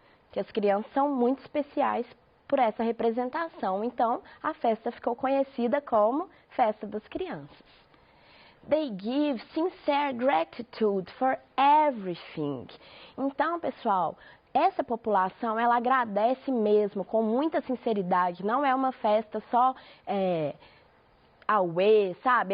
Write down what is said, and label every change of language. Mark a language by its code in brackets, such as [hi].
[pt] Que as crianças são muito especiais por essa representação. Então, a festa ficou conhecida como Festa das Crianças. [en] They give sincere gratitude for everything. [pt] Então, pessoal, essa população, ela agradece mesmo, com muita sinceridade. Não é uma festa só away, sabe?